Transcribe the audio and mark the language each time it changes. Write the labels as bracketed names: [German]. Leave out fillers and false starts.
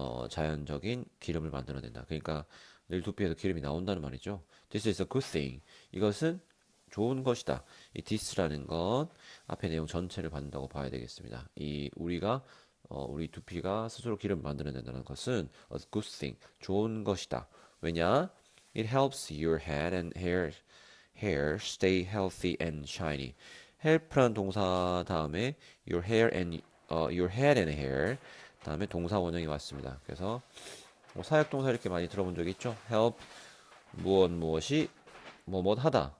[Korean] 자연적인 기름을 만들어낸다. 그러니까 늘 두피에서 기름이 나온다는 말이죠. [English] This is a good thing. [Korean] 이것은 좋은 것이다. 이 this라는 건 앞에 내용 전체를 받는다고 봐야 되겠습니다. 우리 두피가 스스로 기름을 만들어낸다는 것은 [English] a good thing. [Korean] 좋은 것이다. 왜냐? [English] It helps your head and hair stay healthy and shiny. [Korean] help라는 동사 다음에 your head and hair 다음에 동사 원형이 왔습니다. 그래서 뭐 사역동사 이렇게 많이 들어본 적 있죠? help 무엇이 뭐뭐 하다.